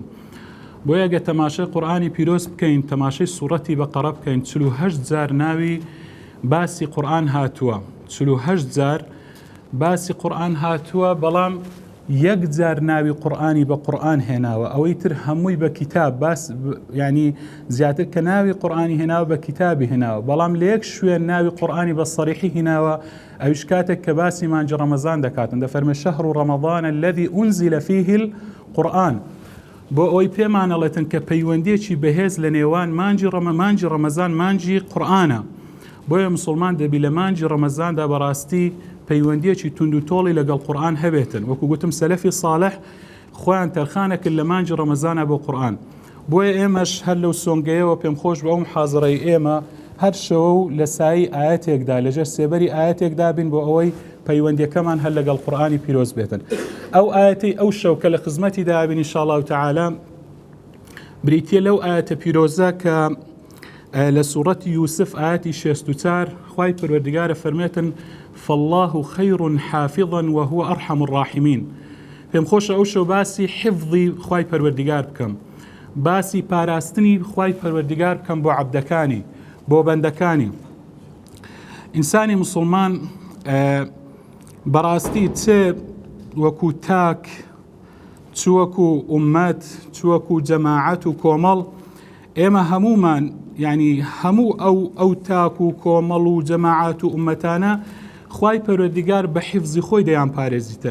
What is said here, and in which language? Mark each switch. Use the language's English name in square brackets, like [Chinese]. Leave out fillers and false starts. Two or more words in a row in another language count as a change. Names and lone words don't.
[Central Kurdish] بۆیە ئەگە تەماشای قورئانی پیرۆز بکەین، تەماشای سوورەتی بەقەرە بکەین، 48 جار ناوی باسی قورئان هاتووە، 48 جار باسی قورئان هاتووە، بەڵام یەک جار ناوی قورئانی بە قورئان هێناوە، ئەوەی تر هەمووی بە کتاب باس، ینی زیاتر کە ناوی قورئانی هێناوە بە کتابی هێناوە، بەڵام لە یەک شوێن ناوی قورئانی بە سەریحی هێناوە، ئەویش کاتێک کە باسی مانجی ڕەمەزان دەکاتن، دەفەرمێ [Arabic] شەهر ڕەمەضان الذي أنزل فيه القورئان. [Central Kurdish] بۆ ئەوەی پێمانەڵێتن کە پەیوەندیەکی بەهێز لە نێوان مانجی ڕەمەزان مانجی قورئانە. بۆیە مسلمان دەبی لە مانجی ڕەمەزاندا بەڕاستی پەیوەندیەکی تونند و تۆڵی لەگەڵ قورئان هەبێتن. وەکو گوتم سەلەفی صالح خۆیان تەرخانەکرد لە مانجی ڕەمەزانە بۆ قورئان. بۆیە ئێمەش هەر لەو سۆنگەیەوە پێم خۆش بە ئەو محاضرەی ئێمە هەر شەوە و لە سایی ئاەتێکدا لەژێر سێبەری ئاەتێکدا بین بۆ ئەوەی پەیوەندیەکەمان هەر لەگەڵ قورئانی پیرۆز بێتن. ئەو ئاەتەی ئەو شەو کە لە خزمەتی دابین [Arabic] ئینشاء الله تعالى [Central Kurdish] بریتیە لەو ئاەتە پیرۆزە کە لە سوورەتی یوسف ئاەتی 64 خوای پەروەردگارە فەرمێتن [Arabic] فالله خير حافظا وهو أرحم الراحمين. [Central Kurdish] پێم خۆشە ئەو شەو باسی حفظی خوای پەروەردگار بکەم، باسی پاراستنی خوای پەروەردگار بکەم بۆ عەبدەکانی، بۆ بەندەکانی. ئینسانی مسلمان بەڕاستی چێ وەکو تاک، چ وەکو ئومەت، چ وەکو جەماعەت و کۆمەڵ، ئێمە هەمومان ینی هەموو ئەو تاک و کۆمەڵ و جەماعەت و ئومەتانە خوای پەروەردگار بە حیفزی خۆی دەیان پارێزیتن.